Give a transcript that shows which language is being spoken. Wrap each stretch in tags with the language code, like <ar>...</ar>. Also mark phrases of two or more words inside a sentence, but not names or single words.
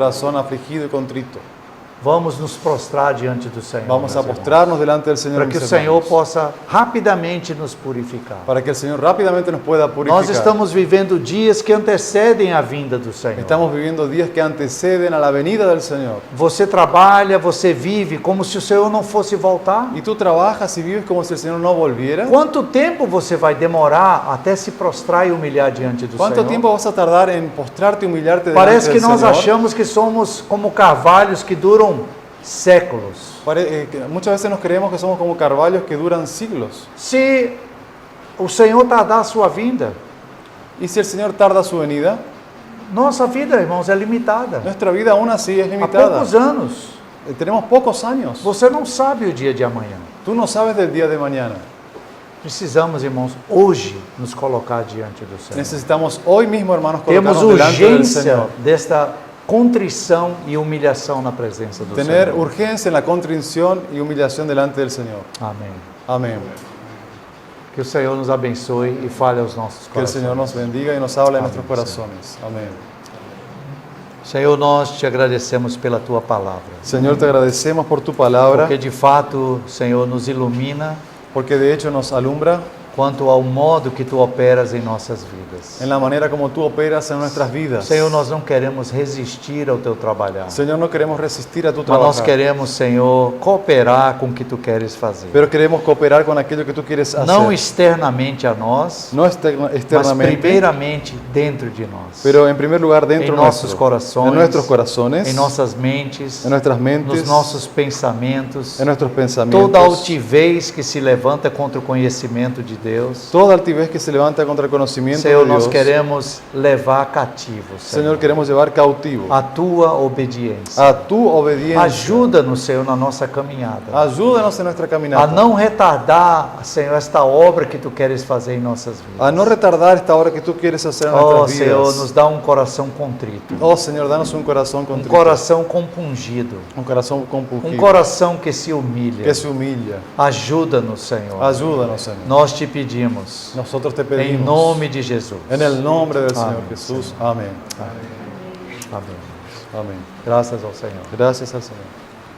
<es>Es un corazón afligido y contrito.</es> <pt>Vamos nos prostrar diante do Senhor.</pt> <es>Vamos a</es> <pt>meus irmãos,</pt> <es>postrarnos delante del Señor,</es> <pt>para que o</pt> <es>mis</es> <pt>Senhor</pt> <es>hermanos,</es> <pt>possa rapidamente nos purificar.</pt> <es>para que el Señor rápidamente nos pueda purificar.</es> <pt>Nós estamos vivendo dias que antecedem a vinda do Senhor.</pt> <es>Estamos viviendo días que anteceden a la venida del Señor.</es> <pt>Você trabalha, você vive como se o Senhor não fosse voltar.</pt> <es>Y tú trabajas y vives como si el Señor no volviera.</es> <pt>Quanto tempo você vai demorar até se prostrar e humilhar diante do</pt> <es>¿Cuánto</es> <pt>Senhor?</pt> <es>tiempo vas a tardar en postrarte y humillarte delante</es> <pt>Parece que</pt> <es>del</es> <pt>nós</pt> <es>Señor?</es> <pt>achamos que somos como carvalhos que duram séculos.</pt> <es>Muchas veces nos creemos que somos como carvalhos que duran siglos.</es> <pt>Se o Senhor tardar a sua vinda,</pt> <es>Y si el Señor tarda su venida,</es> <pt>nossa vida, irmãos, é limitada.</pt> <es>nuestra vida aún así es</es> <pt>Há</pt> <es>limitada.</es> <pt>poucos anos.</pt> <es>Tenemos pocos años.</es> <pt>Você não sabe o dia de amanhã.</pt> <es>Tú no sabes del día de mañana.</es> <pt>Precisamos, irmãos, hoje nos colocar diante do Senhor.</pt> <es>Necesitamos hoy mismo, hermanos,</es> <pt>Temos</pt> <es>colocarnos delante del</es> <pt>urgência</pt> <es>Señor.</es> <pt>desta contrição e humilhação na presença do</pt> <es>Tener</es> <pt>Senhor.</pt> <es>urgencia en la contrición y humillación delante del Señor.</es> <pt>Amém.</pt> <es>Amén.</es> <pt>Que o Senhor nos abençoe e fale aos nossos</pt> <es>Que el Señor</es> <pt>corações.</pt> <es>nos bendiga y nos hable en Amén, nuestros corazones. Amén.</es> <pt>Senhor, nós te agradecemos pela tua palavra.</pt> <es>Señor, te agradecemos por tu palabra,</es> <pt>Porque de fato, Senhor,</pt> <es>nos ilumina porque de hecho nos alumbra</es> <pt>quanto ao modo que tu operas em nossas vidas.</pt> <es>en la manera como tú operas en nuestras vidas.</es> <pt>Senhor, nós não queremos resistir ao teu trabalhar.</pt> <es>Señor, no queremos resistir a tu</es> <pt>Mas nós</pt> <es>trabajo,</es> <pt>queremos, Senhor, cooperar com o que tu queres fazer.</pt> <es>pero queremos cooperar con aquello que tú quieres hacer.</es> <pt>Não externamente a nós,</pt> <es>No</es> <pt>mas</pt> <es>externamente,</es> <pt>primeiramente dentro de nós.</pt> <es>pero en primer lugar dentro</es> <pt>Em nossos corações,</pt> <es>en nuestros corazones,</es> <pt>em nossas mentes,</pt> <es>en nuestras mentes,</es> <pt>nos nossos pensamentos,</pt> <es>en nuestros pensamientos.</es> <pt>toda altivez que se levanta contra o conhecimento de Deus.</pt> <es>Toda altivez que se levanta contra el conocimiento</es> <pt>Senhor,</pt> <es>de</es> <pt>nós</pt> <es>Dios.</es> <pt>queremos levar cativo,</pt> <es>Señor, queremos llevar cautivo</es> <pt>a tua obediência.</pt> <es>a tu obediencia.</es> <pt>Ajuda-nos, Senhor, na nossa caminhada.</pt> <es>Ayúdanos en nuestra caminata.</es> <pt>A não retardar, Senhor, esta obra que tu queres fazer em nossas vidas.</pt> <es>A no retardar esta obra que tú quieres hacer en</es> <pt>Oh,</pt> <es>nuestras</es> <pt>Senhor,</pt> <es>vidas.</es> <pt>nos dá um coração contrito,</pt> <es>Oh, Señor, danos un corazón</es> <pt>um</pt> <es>contrito.</es> <pt>coração compungido,</pt> <es>Un corazón compungido.</es> <pt>um coração que se humilha.</pt> <es>que se humilla.</es> <pt>Ajuda-nos, Senhor.</pt> <es>Ayúdanos, Señor.</es> <pt>Nós te pedimos,</pt> <es>Nosotros te</es> <pt>em</pt> <es>pedimos.</es> <pt>nome de Jesus.</pt> <es>En el nombre del Señor Amén, Jesús. Amén.</es> <pt>Amém.</pt> <es>Amén.</es> <pt>Graças ao Senhor.</pt> <es>Gracias al Señor.</es>